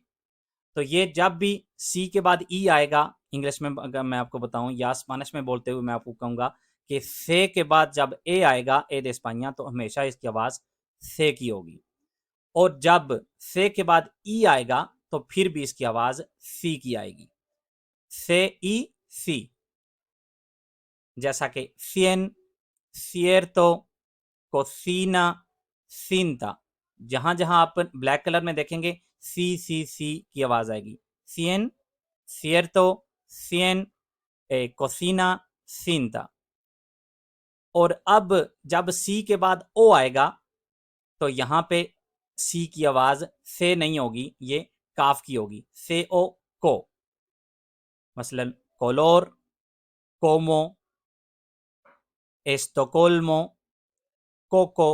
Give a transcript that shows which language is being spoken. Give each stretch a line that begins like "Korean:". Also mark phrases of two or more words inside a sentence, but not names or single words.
Hindi: तो ये जब भी सी के बाद ई आएगा, इंग्लिश में अगर मैं आपको बताऊं या स्पेनिश में बोलते हुए मैं आपको कहूंगा कि से के बाद जब ए आएगा, ए de España, तो हमेशा इसकी आवाज से की होगी। और जब से के बाद ई आएगा तो फिर भी इसकी आवाज सी की आएगी, से ई सी। जैसा कि cien, cierto, cocina, cinta, जहां जहां आप
English: black color
Hindi: में देखेंगे सी की आवाज आएगी,
Spanish: cien, cierto, cien, cocina, cinta।
Hindi: और अब जब सी के बाद ओ आएगा तो यहां पे सी की आवाज से नहीं होगी, ये काफ की होगी, से ओ को।
Spanish: मसलन color, como, Estocolmo, coco.